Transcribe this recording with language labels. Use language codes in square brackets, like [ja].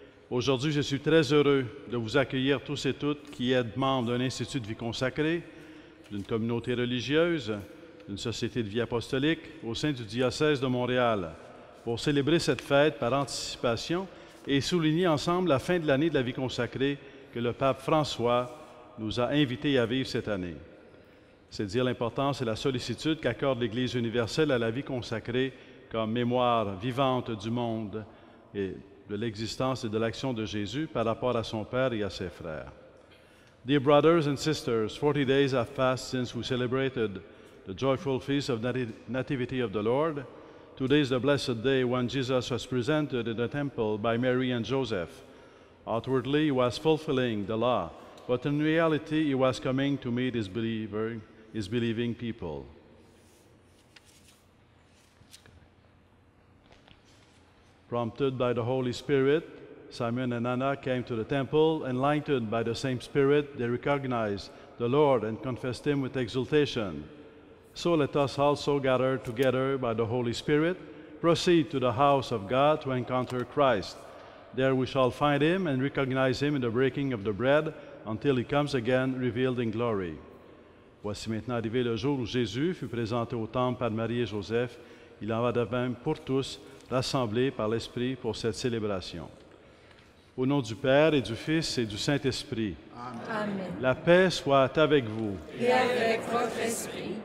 [fr] Aujourd'hui, je suis très heureux de vous accueillir tous et toutes qui êtes membres d'un institut de vie consacrée, d'une communauté religieuse, d'une société de vie apostolique au sein du diocèse de Montréal, pour célébrer cette fête par anticipation et souligner ensemble la fin de l'année de la vie consacrée que le pape François nous a invités à vivre cette année. C'est dire l'importance et la sollicitude qu'accorde l'Église universelle à la vie consacrée comme mémoire vivante du monde et de l'existence et de l'action de Jésus par rapport à son Père et à ses frères. [en] Dear brothers and sisters, 40 days have passed since we celebrated the joyful feast of Nativity of the Lord. Today is the blessed day when Jesus was presented in the temple by Mary and Joseph. Outwardly, he was fulfilling the law, but in reality, he was coming to meet his believing people. Prompted by the Holy Spirit, Simon and Anna came to the temple. Enlightened by the same Spirit, they recognized the Lord and confessed him with exultation. So let us also gather together by the Holy Spirit, proceed to the house of God to encounter Christ. There we shall find him and recognize him in the breaking of the bread until he comes again revealed in glory. [fr] Voici maintenant arrivé le jour où Jésus fut présenté au temple par Marie et Joseph. Il en va de même pour tous, rassemblés par l'Esprit pour cette célébration. Au nom du Père et du Fils et du Saint-Esprit. Amen. La paix soit avec vous. Et avec votre esprit.